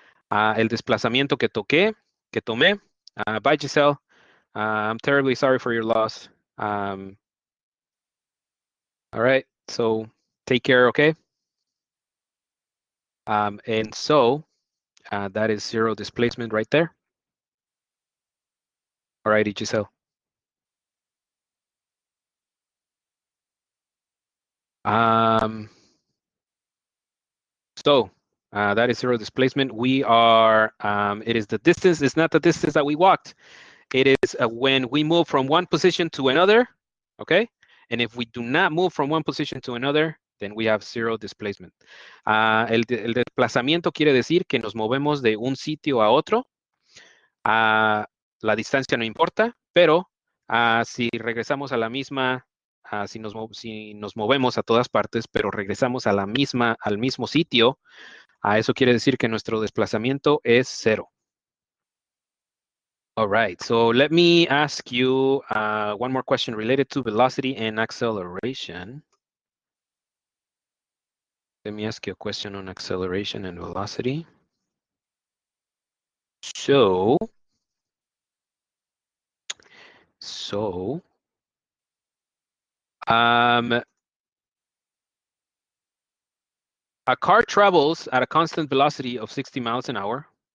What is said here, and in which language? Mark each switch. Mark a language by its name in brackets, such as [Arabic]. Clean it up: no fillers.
[Spanish] El desplazamiento que tomé. [English] Bye, Giselle. I'm terribly sorry for your loss. All right, so take care, okay? And so that is zero displacement right there. All righty, Giselle. So that is zero displacement. We are, it is the distance, it's not the distance that we walked. It is when we move from one position to another, okay? And if we do not move from one position to another, then we have zero displacement. [Spanish] El desplazamiento quiere decir que nos movemos de un sitio a otro. La distancia no importa, pero si regresamos a la misma, si nos movemos a todas partes, pero regresamos a al mismo sitio, eso quiere decir que nuestro desplazamiento es cero. [English] All right, so let me ask you one more question related to velocity and acceleration. Let me ask you a question on acceleration and velocity. So a car travels at a constant velocity of 60 miles an hour.